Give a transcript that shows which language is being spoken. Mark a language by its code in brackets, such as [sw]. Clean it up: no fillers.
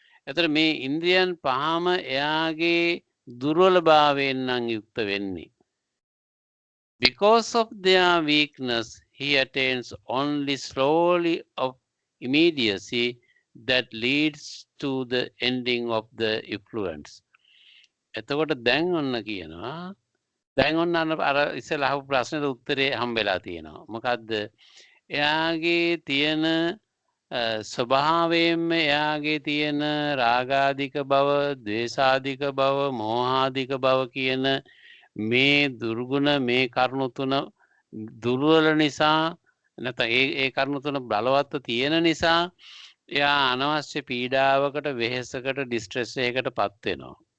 [si] එතකොට මේ ඉන්ද්‍රියන් පහම එයාගේ දුර්වලභාවයෙන් නම් යුක්ත වෙන්නේ. [en] Because of their weakness, he attains only slowly of immediacy that leads to the ending of the influence. [si] එතකොට දැන් ඔන්න කියනවා දැන් ඔන්න අර ඉස්සෙල්ලා අහපු ප්‍රශ්නෙට උත්තරේ හම්බෙලා තියෙනවා. මොකද්ද? එයාගේ තියෙන ස්වභාවයෙන්ම එයාගේ තියෙන රාගාධික බව, ද්වේෂාධික බව, මෝහාධික බව කියන මේ දුර්ගුණ මේ කරුණු තුන දුර්වල නිසා නැත්නම් ඒ කරුණු තුන බලවත්ව තියෙන නිසා එයා අනවශ්‍ය පීඩාවකට වෙහෙසකට ඩිස්ට්‍රෙස් එකකටපත් වෙනවා.